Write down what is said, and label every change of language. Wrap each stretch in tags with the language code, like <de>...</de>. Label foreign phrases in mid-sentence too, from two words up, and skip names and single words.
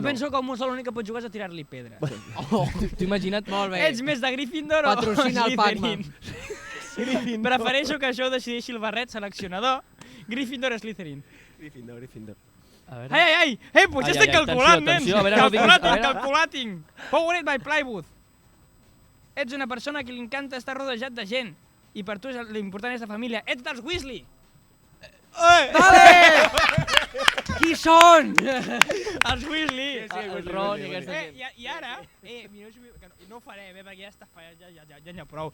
<ca>Jo penso que un mussol l'únic que pot jugar és a tirar-li pedres. T'ho imagina't? Molt bé. Ets més de Gryffindor o Patrocina el Slytherin? Prefereixo que això ho decideixi el barret seleccionador. Gryffindor o Slytherin? Gryffindor. A veure. Ai, pues ja estic calculant, nen. Atenció, a veure, no diguis... a veure.</ca> <en>Calculating. Powered by Plywood.</en> <ca>Ets una persona que li encanta estar rodejat de gent. I per tu l'important és la família. Ets dels Weasley. Qui són? Els Weasley. El Ron i aquesta gent. I ara, no ho farem, perquè ja està fallat, ja n'hi ha prou.</ca>